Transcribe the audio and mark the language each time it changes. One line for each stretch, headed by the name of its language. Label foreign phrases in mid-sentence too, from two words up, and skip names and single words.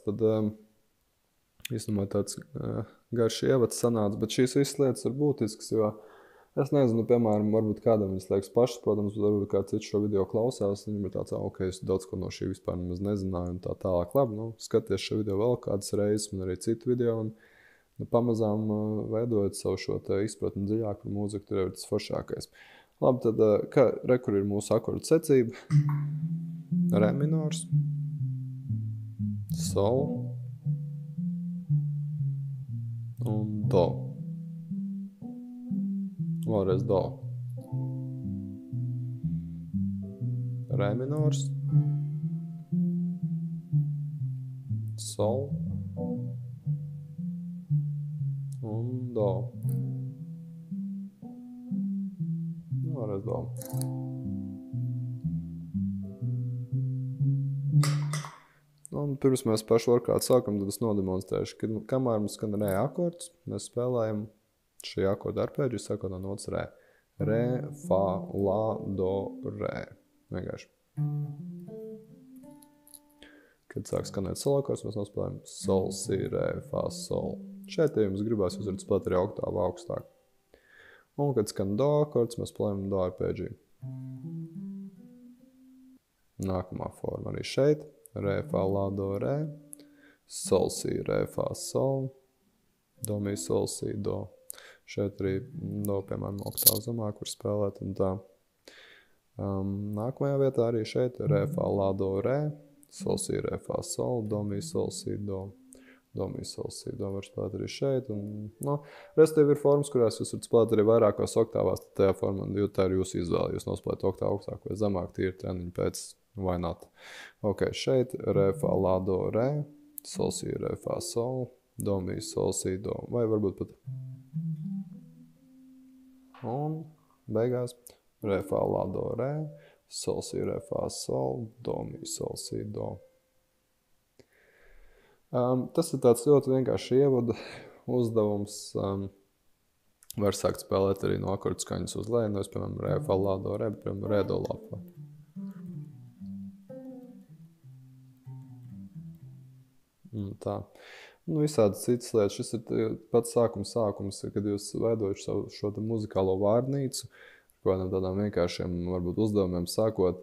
Latvian: Tad īstenībā tāds garš ievads sanāca, bet šīs visas lietas ir būtiskas, jo es nezinu, piemēram, varbūt kādam viņas liekas pašas, protams, varbūt kāds cits šo video klausās, viņam ir tāds, ok, es daudz ko no šī vispār nemaz nezināju un tā tālāk. Labi, skaties šo video vēl kādas reizes un arī citu video un pamazām veidojot savu šo te izpratni dziļāk par mūziku, tur ir tas foršākais. Labi, tad re, kur ir mūsu akordu secība? Re minors, sol un do. Vēlreiz do. Re minors, sol un do. Vēlreiz do. Un pirms mēs pašu workout sākam, tad es nodemonstrēšu, ka kamēr mums skan re akords, mēs spēlējam šī akorda arpēģi, sākot no nots re. Re, fa, la, do, re. Vienkārši. Kad sāk skanēt sol akords, mēs nospēlējam sol, si, re, fa, sol. Šeit, ja jums gribās, jūs varat spēlēt arī oktāvu augstāk. Un, kad skan do akords, mēs spēlējam do arpēģi. Nākamā forma arī šeit. Re, fa, la, do, re. Sol, si, re, fa, sol. Do, mi, sol, si, do. Šeit arī do, piemēram, oktāvu zemāk, kur spēlēt un tā. Nākamajā vietā arī šeit re, fa, la, do, re. Sol, si, re, fa, sol. Do, mi, sol, si, do. Do, mi, sol, si, do. Var spēlēt arī šeit. Un, restīvi ir formas, kurās jūs varat spēlēt arī vairākās oktāvās. Tad tajā formā, jo tā ir jūsu izvēle. Jūs nospēlēt oktāvu augstāk vai zemāk, tīri treniņu pēc vai not. Ok, šeit re, fa, la, do, re. Sol, si, re, fa, sol. Do, mi, sol, si, do. Vai varbūt pat un beigās re, fa, la, do, re, sol, si, re, fa, sol, do, mi, sol, si, do. Tas ir tāds ļoti vienkārši ievada uzdevums. Var sākt spēlēt arī no akordu skaņas uz leju, no es, piemēram, re, fa, la, do, re, bet, piemēram, re, do, la, fa. Tā. Visādas citas lietas. Šis ir pats sākums, kad jūs veidojat šo muzikālo vārnīcu, kādām tādām vienkāršiem, varbūt uzdevumiem sākot.